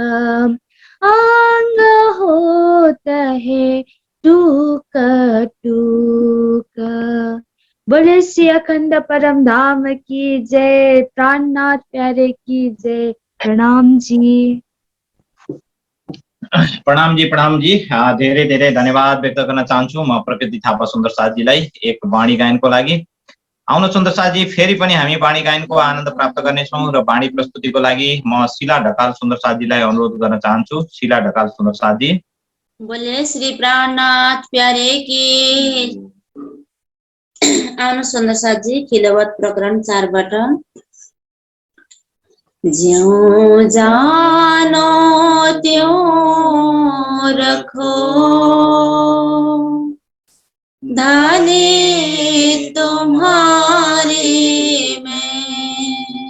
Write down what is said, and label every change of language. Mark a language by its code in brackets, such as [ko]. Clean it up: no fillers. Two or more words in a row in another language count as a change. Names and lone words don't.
[hi] अंग होता है टूक टूक। बोले श्री अखंड परम धाम की जय, प्राणनाथ प्यारे की जय। प्रणाम जी। प्रणाम जी। [ne] धेरै धेरै धन्यवाद व्यक्त गर्न चाहन्छु म प्रकृति थापा सुन्दर साथजीलाई एक वाणी गायनको लागि। आउनु सुन्दर साथजी, फेरि पनि हामी वाणी गायनको आनन्द प्राप्त गर्नेछौँ र वाणी प्रस्तुतिको लागि म शिला ढकाल सुन्दर साथजीलाई अनुरोध गर्न चाहन्छु। शिला ढकाल सुन्दर साथजी। [hi] बोले श्री प्राणनाथ प्यारे की। [ne] आउनु सुन्दर साथजी, खिलवत प्रकरण 4बाट। [hi] ज्यों जानो त्यों रखो, धनी तुम्हारी में।